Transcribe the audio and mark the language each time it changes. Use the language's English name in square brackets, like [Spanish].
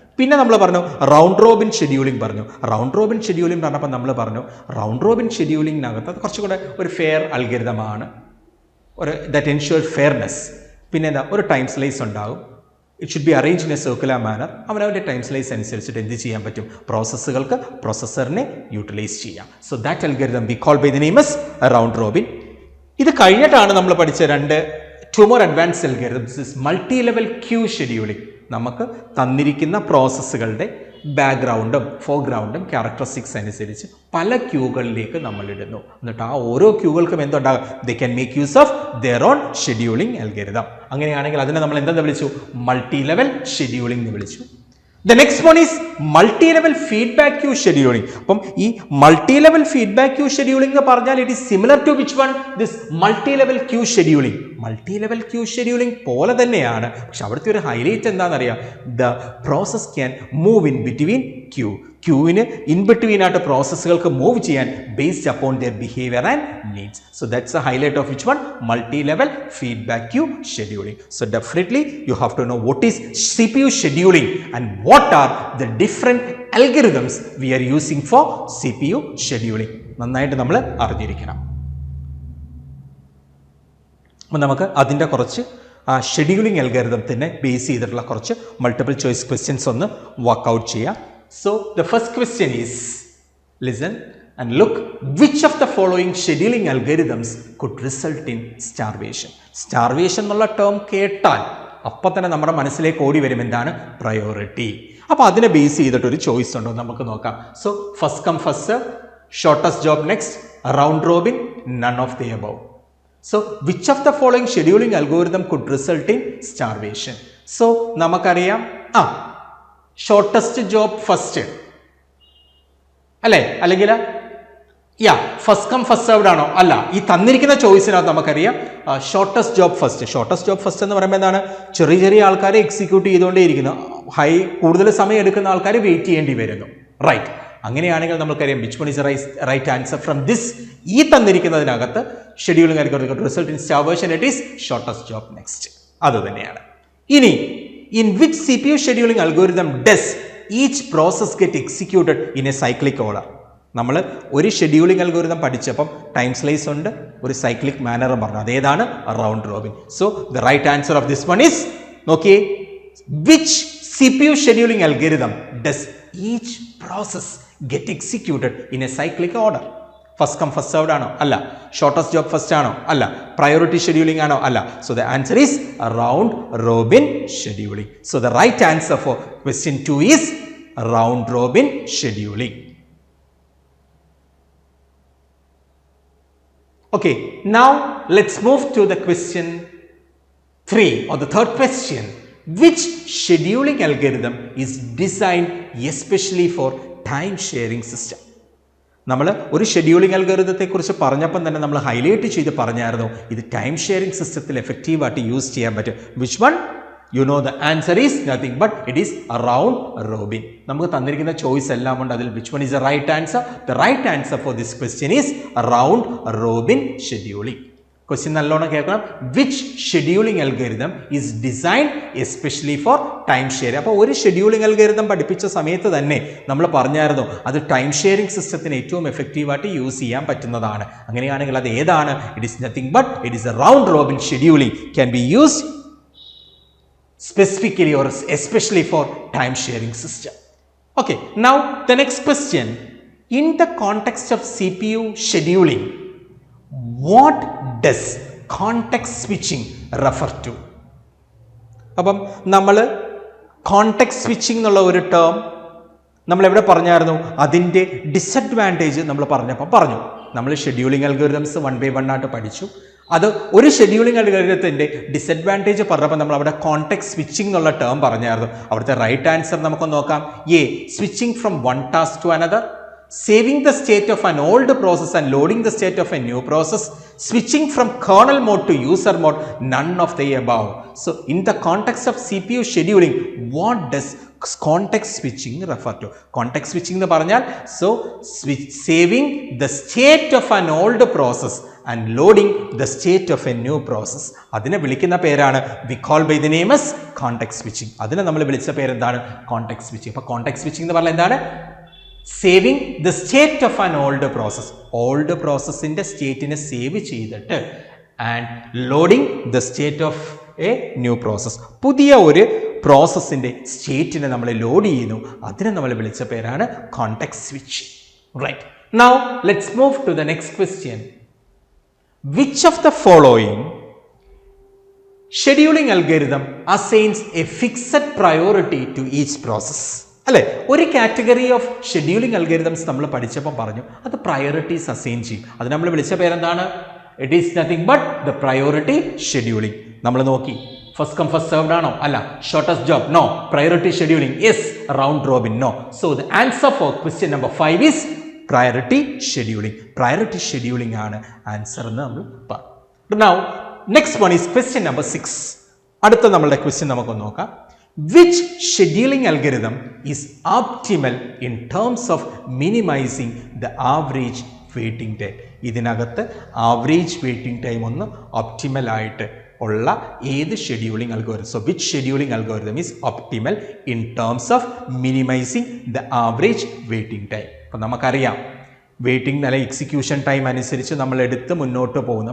[Malayalam] പിന്നെ നമ്മൾ പറഞ്ഞു റൗണ്ട് റോബിൻ ഷെഡ്യൂളിംഗ് പറഞ്ഞു. റൗണ്ട് റോബിൻ ഷെഡ്യൂളിംഗ് പറഞ്ഞപ്പോൾ നമ്മൾ പറഞ്ഞു റൗണ്ട് റോബിൻ ഷെഡ്യൂളിംഗിനകത്ത് അത് കുറച്ചുകൂടെ ഒരു ഫെയർ അൽഗോരിതമാണ്, [English] ഒരു that ensure fairness. [Malayalam] പിന്നെ എന്താ? ഒരു ടൈം സ്ലൈസ് ഉണ്ടാകും. [English] It should be arrange in a circular manner. [Malayalam] അവനവൻ്റെ ടൈം സ്ലൈസ് അനുസരിച്ചിട്ട് എന്ത് ചെയ്യാൻ പറ്റും? പ്രോസസ്സുകൾക്ക് പ്രോസസ്സറിനെ യൂട്ടിലൈസ് ചെയ്യാം. [English] So that algorithm we call by the name as round robin. [Malayalam] ഇത് കഴിഞ്ഞിട്ടാണ് നമ്മൾ പഠിച്ച [English] 2 more advanced algorithms is multi level queue scheduling. [Malayalam] നമുക്ക് തന്നിരിക്കുന്ന പ്രോസസ്സുകളുടെ ബാക്ക്ഗ്രൗണ്ടും ഫോർഗ്രൗണ്ടും ക്യാരക്ടറിസ്റ്റിക്സ് അനുസരിച്ച് പല ക്യൂകളിലേക്ക് നമ്മൾ ഇടുന്നു. എന്നിട്ട് ആ ഓരോ ക്യൂകൾക്കും എന്തുണ്ടാകും? [English] They can make use of their own scheduling algorithm. [Malayalam] അങ്ങനെയാണെങ്കിൽ അതിനെ നമ്മൾ എന്തെന്ന് വിളിച്ചു? മൾട്ടി ലെവൽ ഷെഡ്യൂളിംഗ് എന്ന് വിളിച്ചു. [English] The next one is multi-level feedback queue scheduling. [Malayalam] അപ്പം ഈ [English] multi-level feedback queue scheduling [Malayalam] എന്ന് പറഞ്ഞാൽ [English] it is similar to which one? This multi-level queue scheduling. Multi-level queue scheduling [Malayalam] പോലെ തന്നെയാണ്. പക്ഷെ അവിടുത്തെ ഒരു ഹൈലൈറ്റ് എന്താണെന്നറിയാം? [English] The process can move in between queue. [Malayalam] ക്യൂവിന് in between ആയിട്ട് പ്രോസസ്സുകൾക്ക് മൂവ് ചെയ്യാൻ [English] Based upon their behaviour and needs. So that's a highlight of which one? Multi level feedback queue scheduling. So definitely you have to know what is CPU scheduling and what are the different algorithms we are using for CPU scheduling. [Malayalam] നന്നായിട്ട് നമ്മൾ അറിഞ്ഞിരിക്കണം. അപ്പം നമുക്ക് അതിൻ്റെ കുറച്ച് scheduling അൽഗോരിതത്തിനെ base ചെയ്തിട്ടുള്ള കുറച്ച് multiple choice questions ഒന്ന് വർക്ക്ഔട്ട് ചെയ്യാം. [English] So the first question is, listen and look, which of the following scheduling algorithms could result in starvation? [Malayalam] Starvation എന്നുള്ള ടേം കേട്ടാൽ അപ്പം തന്നെ നമ്മുടെ മനസ്സിലേക്ക് ഓടി വരും എന്താണ്? പ്രയോറിറ്റി. അപ്പോൾ അതിനെ ബേസ് ചെയ്തിട്ട് ഒരു ചോയ്സ് ഉണ്ടോ നമുക്ക് നോക്കാം. [English] So first come first, shortest job next, round robin, none of the above. So which of the following scheduling algorithm could result in starvation? [Malayalam] So നമുക്കറിയാം ഷോർട്ടസ്റ്റ് ജോബ് ഫസ്റ്റ് അല്ലേ? അല്ലെങ്കിൽ ഫസ്റ്റ് കം ഫസ്റ്റ് സെർവ്ഡ് ആണോ? അല്ല. ഈ തന്നിരിക്കുന്ന ചോയ്സിനകത്ത് നമുക്കറിയാം shortest job first. Shortest job first എന്ന് പറയുമ്പോൾ എന്താണ്? ചെറിയ ചെറിയ ആൾക്കാരെ എക്സിക്യൂട്ട് ചെയ്തുകൊണ്ടേയിരിക്കുന്നു. കൂടുതൽ സമയം എടുക്കുന്ന ആൾക്കാർ വെയിറ്റ് ചെയ്യേണ്ടി വരുന്നു. റൈറ്റ്. അങ്ങനെയാണെങ്കിൽ നമുക്കറിയാം [English] Which one is right answer from this. [Malayalam] ഈ തന്നിരിക്കുന്നതിനകത്ത് [English] Scheduling algorithm result in starvation, it is shortest job next. [Malayalam] അത് തന്നെയാണ്. [English] ഇനി in which CPU scheduling algorithm does each process get executed in a cyclic order? [Malayalam] നമ്മൾ ഒരു scheduling algorithm പഠിച്ചപ്പം time slice ഉണ്ട്, ഒരു cyclic മാനറും പറഞ്ഞു. അതേതാണ്? Round Robin. [English] So the right answer of this one is, നോക്കിയേ, which CPU scheduling algorithm does each process get executed in a cyclic order? [Malayalam] First come first served ആണോ? അല്ല. Shortest job first ആണോ? അല്ല. Priority scheduling ആണോ? അല്ല. [English] So the answer is round robin scheduling. So the right answer for question 2 is round robin scheduling. Okay, now let's move to the question 3 or the third question. Which scheduling algorithm is designed especially for time sharing system? [Malayalam] നമ്മൾ ഒരു scheduling അൽഗോരിതത്തെ കുറിച്ച് പറഞ്ഞപ്പം തന്നെ നമ്മൾ highlight ചെയ്ത് പറഞ്ഞായിരുന്നു ഇത് time sharing സിസ്റ്റത്തിൽ എഫക്റ്റീവായിട്ട് യൂസ് ചെയ്യാൻ പറ്റും. [English] Which one? You know the answer is nothing but it is round robin. [Malayalam] നമുക്ക് തന്നിരിക്കുന്ന ചോയ്സ് എല്ലാം ഉണ്ട്. അതിൽ [English] Which one is the right answer? The right answer for this question is round robin scheduling. [Malayalam] Question നല്ലോണം കേൾക്കണം. [English] Which scheduling algorithm is designed especially for time share? [Malayalam] അപ്പോൾ ഒരു scheduling algorithm പഠിപ്പിച്ച സമയത്ത് തന്നെ നമ്മൾ പറഞ്ഞായിരുന്നു അത് ടൈം ഷെയറിംഗ് സിസ്റ്റത്തിന് ഏറ്റവും എഫക്റ്റീവായിട്ട് യൂസ് ചെയ്യാൻ പറ്റുന്നതാണ്. അങ്ങനെയാണെങ്കിൽ അത് ഏതാണ്? [English] It is nothing but it is a round robin scheduling can be used specifically or especially for time sharing system. Okay, now the next question, in the context of CPU scheduling, what does context switching refer to? [Malayalam] അപ്പം നമ്മൾ context switching എന്നുള്ള ഒരു term നമ്മൾ എവിടെ പറഞ്ഞായിരുന്നു? അതിൻ്റെ disadvantage നമ്മൾ പറഞ്ഞപ്പോൾ പറഞ്ഞു. നമ്മൾ ഷെഡ്യൂളിംഗ് അൽഗോരിതംസ് 1 by 1 ആയിട്ട് പഠിച്ചു. അത് ഒരു ഷെഡ്യൂളിംഗ് അൽഗോരിതത്തിൻ്റെ ഡിസഡ്വാൻറ്റേജ് പറഞ്ഞപ്പോൾ നമ്മൾ അവിടെ കോണ്ടെക്സ്റ്റ് സ്വിച്ചിങ് എന്നുള്ള ടേം പറഞ്ഞായിരുന്നു. അവിടുത്തെ റൈറ്റ് ആൻസർ നമുക്ക് നോക്കാം. [English] A, switching from one task to another, saving the state of an old process and loading the state of a new process, switching from kernel mode to user mode, none of the above. So in the context of CPU scheduling, what does context switching refer to? Context switching [Malayalam] എന്ന് പറഞ്ഞാൽ [English] saving the state of an old process and loading the state of a new process. [Malayalam] അതിനെ വിളിക്കുന്ന പേരാണ് [English] we call by the name as context switching. [Malayalam] അതിനെ നമ്മൾ വിളിച്ച പേരെന്താണ്? Context switching. അപ്പോൾ [English] context switching [Malayalam] എന്ന് പറഞ്ഞാൽ എന്താണ്? [English] saving the state of an old process, [Malayalam] old പ്രോസസ്സിൻ്റെ സ്റ്റേറ്റിനെ save ചെയ്തിട്ട് [English] and loading the state of a new process, [Malayalam] പുതിയ ഒരു പ്രോസസ്സിൻ്റെ സ്റ്റേറ്റിനെ നമ്മൾ ലോഡ് ചെയ്യുന്നു. അതിനെ നമ്മൾ വിളിച്ച പേരാണ് [English] Context switch. Right, now let's move to the next question. Which of the following scheduling algorithm assigns a fixed priority to each process? [Malayalam] അല്ലെ, ഒരു കാറ്റഗറി ഓഫ് ഷെഡ്യൂളിംഗ് അൽഗോരിതംസ് നമ്മൾ പഠിച്ചപ്പോൾ പറഞ്ഞു അത് പ്രയോറിറ്റീസ് അസൈൻ ചെയ്യും. അത് നമ്മൾ വിളിച്ച പേരെന്താണ്? [English] It is nothing but the priority scheduling. [Malayalam] നമ്മൾ നോക്കി ഫസ്റ്റ് കം ഫസ്റ്റ് സെർവ്ഡ് ആണോ? അല്ല. Shortest job? No. Priority scheduling? Yes. Round Robin? No. [English] So the answer for question number 5 is priority scheduling. [Malayalam] Priority scheduling ആണ് answer എന്ന് നമ്മൾ പറഞ്ഞു. [English] Now next one is question number 6. [Malayalam] അടുത്ത നമ്മളുടെ question നമുക്കൊന്ന് നോക്കാം. [English] Which scheduling algorithm is optimal in terms of minimizing the average waiting time? [Malayalam] ഇതിനകത്ത് average waiting time ഒന്ന് ഒപ്റ്റിമൽ ആയിട്ട് ഉള്ള ഏത് scheduling algorithm? [English] So which scheduling algorithm is optimal in terms of minimizing the average waiting time? [Malayalam] അപ്പം നമുക്കറിയാം waiting നല്ല execution time അനുസരിച്ച് നമ്മൾ എടുത്ത് മുന്നോട്ട് പോകുന്നു.